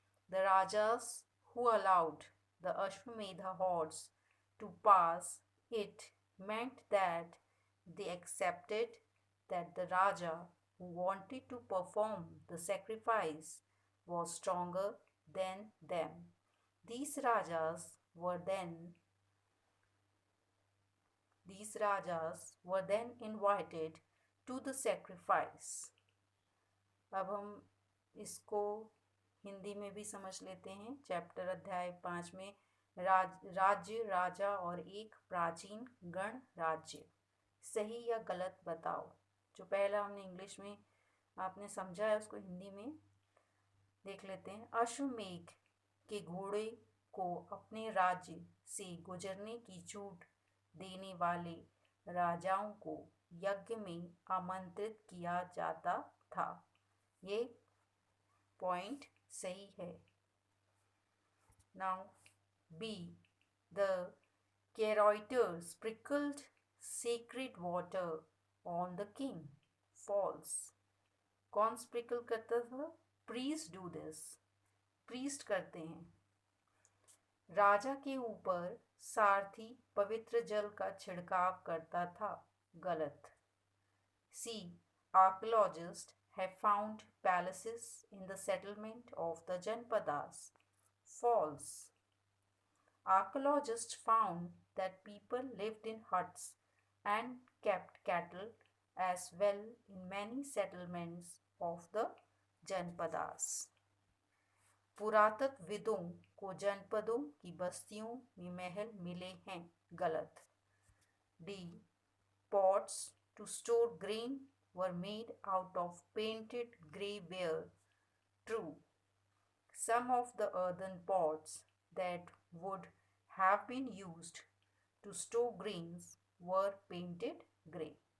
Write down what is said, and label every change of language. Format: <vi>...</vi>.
<en>The Rajas who allowed the Ashwamedha hordes to pass it meant that they accepted that the Raja who wanted to perform the sacrifice was stronger than them. These Rajas were then These rajas were then invited to the sacrifice.</en> <hi>अब हम इसको हिंदी में भी समझ लेते हैं। Chapter अध्याय 5 में राज्य, राजा और एक प्राचीन गण राज्य। सही या गलत बताओ। जो पहला हमने इंग्लिश में आपने समझा है उसको हिंदी में देख लेते हैं। अश्वमेघ के घोड़े को अपने राज्य से गुजरने की छूट देने वाले राजाओं को यज्ञ में आमंत्रित किया जाता था। ये पॉइंट सही है।</hi> <en>Now B, the charioteer sprinkled sacred water on the king. False.</en> <hi>कौन स्प्रिंकल करता था?</hi> <en>Priest do this.</en> <hi>प्रीस्ट करते हैं। राजा के ऊपर सारथी पवित्र जल का छिड़काव करता था। गलत।</hi> <en>C, archaeologists have found palaces in the settlement of the Janpadas. False. Archaeologists found that people lived in huts and kept cattle as well in many settlements of the Janpadas.</en> <hi>पुरातत्वविदों को जनपदों की बस्तियों में महल मिले हैं। गलत।</hi> <en>D, pots to store grain were made out of painted grey ware. True. Some of the earthen pots that would have been used to store grains were painted grey.</en>